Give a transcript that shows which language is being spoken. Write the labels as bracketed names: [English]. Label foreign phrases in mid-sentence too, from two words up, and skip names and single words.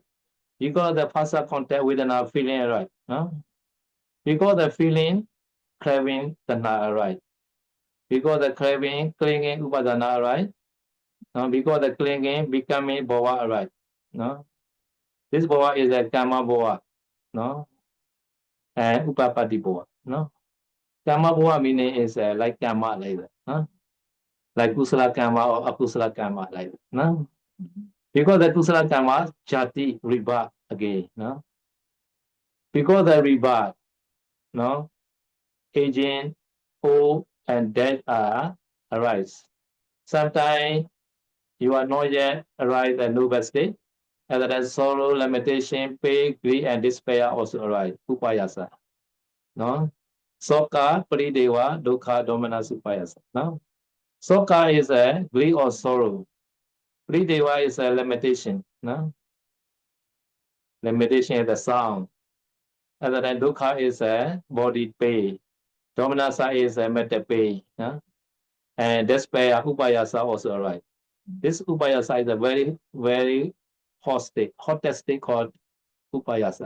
[English] Because the Phassa contact with an feeling, right? No? Because the feeling, craving, Tana, right? Because the craving, clinging, Upadana, right? No? Because the clinging, becoming Bhava, right? No? This Bhava is a [Pali] Kama Bhava, [English] no? And [Pali] Upapati Bhava, [English] no? [Pali] Kama Bhava [English] meaning is like Kama, like that, no? Like [Pali] Kusala Kama [English] or [Pali] Akusala Kama, [English] like that, no? Because the [Pali] Kusala Kama, Jati, [English] rebirth again, no? Because the rebirth, no? Aging, old, and death are arise. Sometimes you are not yet arrived at noble state, and that sorrow, lamentation, pain, grief, and despair also arise. Upayasa. No? [Pali] Soka, Parideva, Dukkha, Domanas, Upayasa. [English] No? Soka is a grief or sorrow. Parideva is a limitation. No? Limitation is the sound. Other than Dukkha is a body pain. Domanasa is a mental pain. No? And despair, Upayasa also arise. This Upayasa is a very hot state, hottest state called Upayasa.